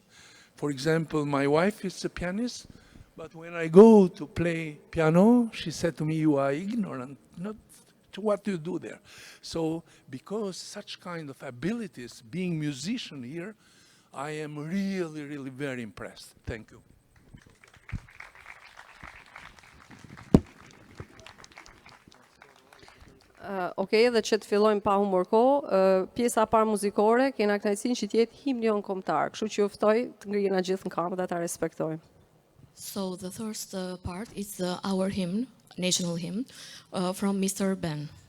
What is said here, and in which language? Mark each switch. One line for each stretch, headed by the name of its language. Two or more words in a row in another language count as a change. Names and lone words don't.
English: For example, my wife is a pianist, but when I go to play piano, she said to me, "You are ignorant, not to what do you do there?" So because such kind of abilities, being musician here, I am really, really very impressed. Thank you.
Albanian: Okej, dhe që të fillojmë pa humbur kohë, pjesa e parë muzikore kena kënaqësinë që të jetë himni jon kombëtar, kështu që ju ftoj të ngriheni gjithë në këmbë dhe ta respektojmë.
English: So the first part is our hymn, national hymn, from Mr. Ben.